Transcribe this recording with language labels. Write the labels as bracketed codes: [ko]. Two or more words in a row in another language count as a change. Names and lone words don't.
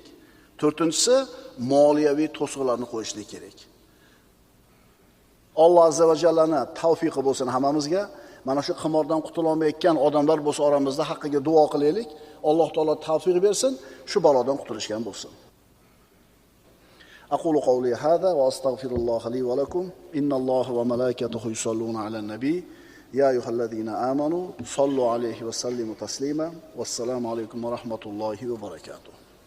[uz] To'rtinchisi, moliyaviy to'siqlarni qo'yishlik kerak. Alloh [ar] عز وجل [uz] tavfiqi bo'lsin hammamizga. Mana shu qimordan qutula olmayotgan odamlar bo'lsa oramizda haqqiga duo qilaylik. Alloh taolo tavfiq bersin, shu balodan qutulishgan bo'lsin. [ar] أقول قولي هذا وأستغفر الله لي ولكم. إن الله وملائكته يصلون على النبي. يا أيها الذين آمنوا صلوا عليه وسلموا تسليما. والسلام عليكم ورحمة الله وبركاته.